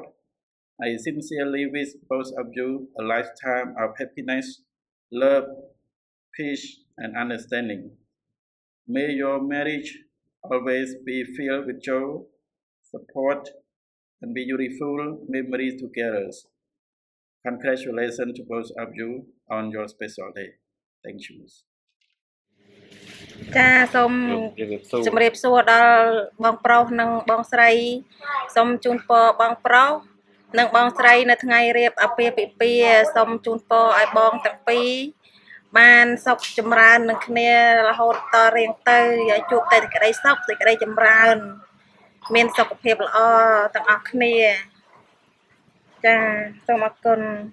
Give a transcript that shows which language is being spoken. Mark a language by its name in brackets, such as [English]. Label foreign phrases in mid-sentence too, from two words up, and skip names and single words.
[English] I sincerely wish both of you a lifetime of happiness, love, peace, and understanding. May your marriage always be filled with joy, support, and beautiful memories together. Congratulations to both of you on your special day. Thank you. [Khmer] ចាសូមជម្រាបសួរដល់បងប្រុសនិងបងស្រីសូមជូនពរបងប្រុសនិងបងស្រីនៅថ្ងៃរៀបអាពាហ៍ពិពាហ៍សូមជូនពរឲ្យបងទាំងពីរបានសុខចម្រើននឹងគ្នារហូតតរៀងទៅឲ្យជួបតែសេចក្តីសុខសេចក្តីចម្រើនមានសុខភាពល្អទាំងអស់គ្នាចាសូមអរគុណ